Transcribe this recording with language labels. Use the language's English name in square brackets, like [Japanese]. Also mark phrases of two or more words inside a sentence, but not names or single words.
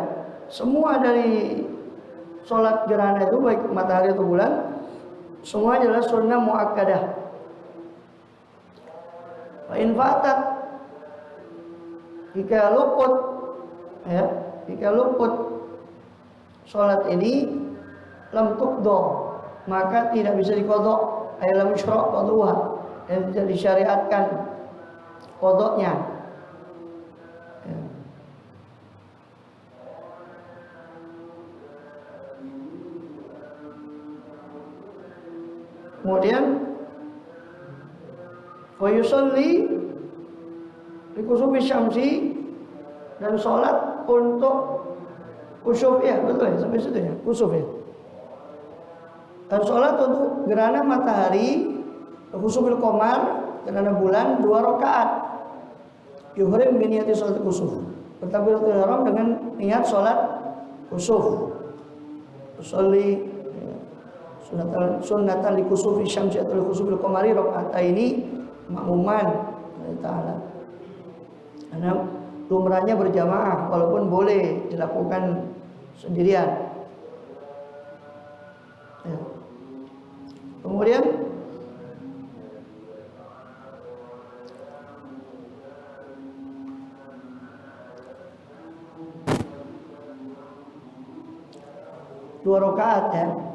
[Indonesian] Semua dari sholat gerhana itu baik matahari atau bulan, semua adalah [Arabic] سنة مؤكدة. وإن فاتت, [Indonesian] jika luput sholat ini [Arabic] لم تقض, [Indonesian] maka tidak bisa diqodok. [Arabic] أي لم يشرع قضاؤها, [Indonesian] dan tidak disyariatkan qodoknya. Ya. Kemudian [Arabic] ويصلي لكسوف الشمس, [Indonesian] dan sholat untuk kusuf ya, betul ya, sampai situ ya, kusuf ya. Dan sholat untuk gerhana matahari, [Arabic] كسوف القمر, [Indonesian] gerhana bulan 2 rakaat. [Arabic] يحرم بنية صلاة كسوف. [Indonesian] Bertakbiratul ihram dengan niat sholat kusuf. [Arabic] أصلي سنة لكسوف الشمس atau لكسوف القمر ركعتين مأموما تعالى. [Indonesian] Karena lumrahnya berjamaah walaupun boleh dilakukan sendirian. Ya. Kemudian dua rakaat ya.